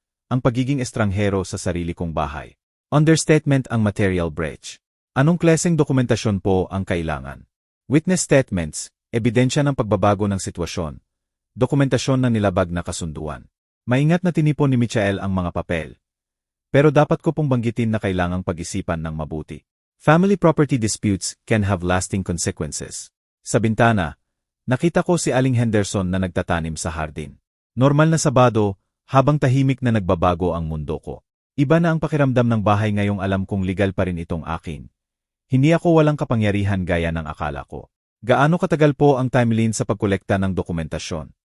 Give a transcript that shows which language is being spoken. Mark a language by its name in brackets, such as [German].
[Filipino] Ang pagiging estranghero sa sarili kong bahay. Understatement ang material breach. Anong klaseng dokumentasyon po ang kailangan? Witness statements, ebidensya ng pagbabago ng sitwasyon. Dokumentasyon ng nilabag na kasunduan. Maingat na tinipon ni Michael ang mga papel. Pero dapat ko pong banggitin na kailangang pag-isipan ng mabuti. [English] Family property disputes can have lasting consequences. [Filipino] Sa bintana, nakita ko si Aling Henderson na nagtatanim sa hardin. Normal na Sabado, habang tahimik na nagbabago ang mundo ko. Iba na ang pakiramdam ng bahay ngayong alam kong legal pa rin itong akin. Hindi ako walang kapangyarihan gaya ng akala ko. Gaano katagal po ang timeline sa pagkolekta ng dokumentasyon?